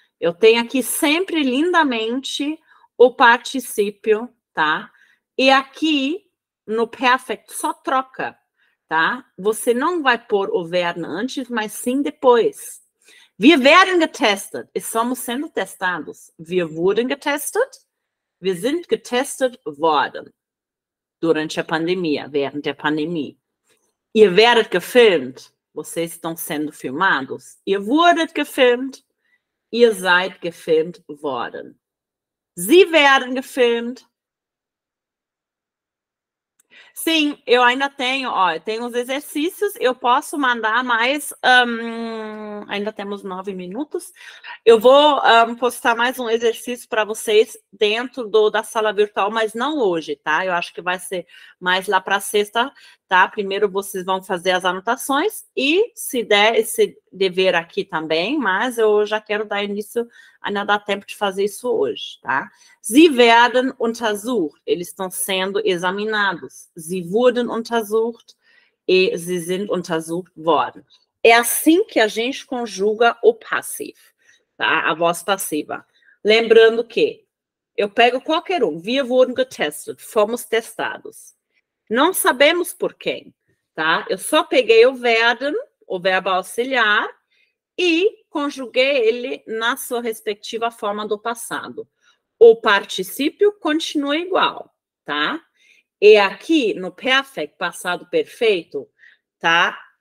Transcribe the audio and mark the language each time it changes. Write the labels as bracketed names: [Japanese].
[Portuguese] Eu tenho aqui sempre lindamente o particípio, tá? E aqui no perfect só troca, tá? Você não vai pôr o werden antes, mas sim depois. [German] Wir werden getestet. [Portuguese] Estamos sendo testados. [German] Wir wurden getestet. Wir sind getestet worden. [Portuguese] Durante a pandemia, [German] während der Pandemie. Ihr werdet gefilmt. [Portuguese] Vocês estão sendo filmados. [German] Ihr wurdet gefilmt. Ihr seid gefilmt worden. Sie werden gefilmt. [Portuguese] Sim, eu ainda tenho, ó, eu tenho os exercícios, eu posso mandar mais, ainda temos 9 minutos, eu vou postar mais um exercício para vocês dentro da sala virtual, mas não hoje, tá? Eu acho que vai ser mais lá para sexta, tá? Primeiro vocês vão fazer as anotações e, se der esse dever aqui também, mas eu já quero dar início, ainda dá tempo de fazer isso hoje, tá? [German] Sie werden untersucht, [Portuguese] eles estão sendo examinados. [German] Sie wurden untersucht e sie sind untersucht worden. [Portuguese] É assim que a gente conjuga o passivo, tá? A voz passiva. Lembrando que eu pego qualquer um. [German] Wir wurden getestet, [Portuguese] fomos testados. Não sabemos por quem, tá? Eu só peguei o werden, o verbo auxiliar, e conjuguei ele na sua respectiva forma do passado. O particípio continua igual, tá? E aqui, no perfect, passado perfeito, tá?